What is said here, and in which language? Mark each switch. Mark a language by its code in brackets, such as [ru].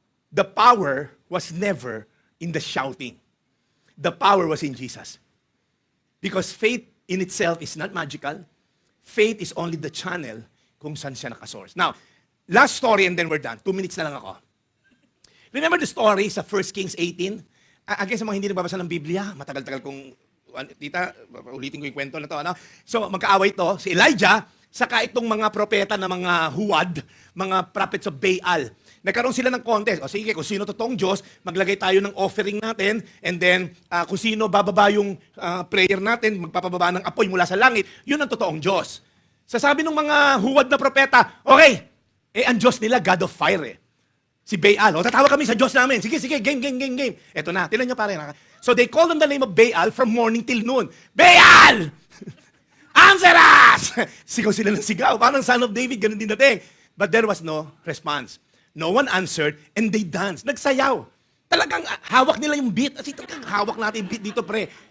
[en] The power was never in the shouting. The power was in Jesus. Because faith in itself is not magical. Faith is only the channel [tl] kung saan siya nakasource. [en] Now, last story and then we're done. [tl] 2 minutes na lang ako. [en] Remember the story [tl] sa 1 Kings 18? Again, sa mga hindi nagbabasa ng Biblia, matagal-tagal kong, tita, ulitin ko yung kwento na to. Ano? So, magkaaway to, si Elijah, saka itong mga propeta na mga huwad, mga prophets of Baal. Nagkaroon sila ng contest. O sige, kung sino totoong Diyos, maglagay tayo ng offering natin, and then kung sino bababa yung prayer natin, magpapababa ng apoy mula sa langit, yun ang totoong Diyos. Sasabi ng mga huwad na propeta, okay, ang Diyos nila, God of Fire eh. Si Baal. O, tatawa kami sa Diyos namin. Sige, game. Eto na, tinan nyo pare. [en] So they called on the name of Baal from morning till noon. [tl] Baal! [en] Answer us! [tl] Sigaw sila ng sigaw. Parang [en] son of David, [tl] ganun din dating. [en] But there was no response. No one answered, and they danced. [tl] Nagsayaw. Talagang hawak nila yung beat. Kasi talagang hawak natin yung beat dito, pre.